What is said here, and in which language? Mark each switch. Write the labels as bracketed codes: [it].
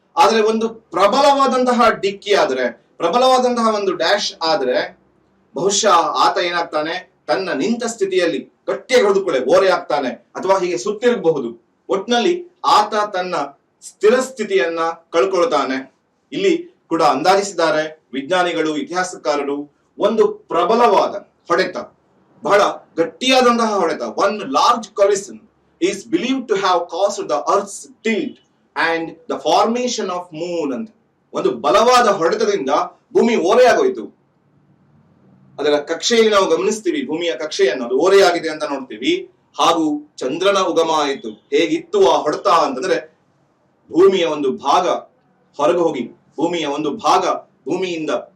[kn] ಆದ್ರೆ ಒಂದು ಪ್ರಬಲವಾದಂತಹ ಡಿಕ್ಕಿ ಆದ್ರೆ, ಪ್ರಬಲವಾದಂತಹ ಒಂದು ಡ್ಯಾಶ್ ಆದ್ರೆ ಬಹುಶಃ ಆತ ಏನಾಗ್ತಾನೆ, ತನ್ನ ನಿಂತ ಸ್ಥಿತಿಯಲ್ಲಿ ಗಟ್ಟಿಯಾಗಿ ಹೊಡೆದುಕೊಳ್ಳೆ ಓರೆ ಆಗ್ತಾನೆ, ಅಥವಾ ಹೀಗೆ ಸುತ್ತಿರಬಹುದು. ಒಟ್ನಲ್ಲಿ ಆತ ತನ್ನ ಸ್ಥಿರ ಸ್ಥಿತಿಯನ್ನ ಕಳ್ಕೊಳ್ತಾನೆ. ಇಲ್ಲಿ ಕೂಡ ಅಂದಾಜಿಸಿದ್ದಾರೆ ವಿಜ್ಞಾನಿಗಳು, ಇತಿಹಾಸಕಾರರು. ಒಂದು ಪ್ರಬಲವಾದ ಹೊಡೆತ, ಬಹಳ ಗಟ್ಟಿಯಾದಂತಹ ಹೊಡೆತ, [en] one large collision is believed to have caused the earth's tilt and the formation of moon [kn] ಅಂತ. ಒಂದು ಬಲವಾದ ಹೊಡೆತದಿಂದ ಭೂಮಿ ಓರೆಯಾಗೋಯ್ತು. ಅದರ ಕಕ್ಷೆಯಲ್ಲಿ ನಾವು ಗಮನಿಸ್ತೀವಿ, ಭೂಮಿಯ ಕಕ್ಷೆಯನ್ನು ಅದು ಓರೆಯಾಗಿದೆ ಅಂತ ನೋಡ್ತೀವಿ. ಹಾಗೂ ಚಂದ್ರನ ಉಗಮ ಆಯಿತು. ಹೇಗಿತ್ತು ಆ ಹೊಡೆತ ಅಂತಂದ್ರೆ, ಭೂಮಿಯ ಒಂದು ಭಾಗ ಹೊರಗೆ ಹೋಗಿ, ಭೂಮಿಯ ಒಂದು ಭಾಗ ಭೂಮಿಯಿಂದ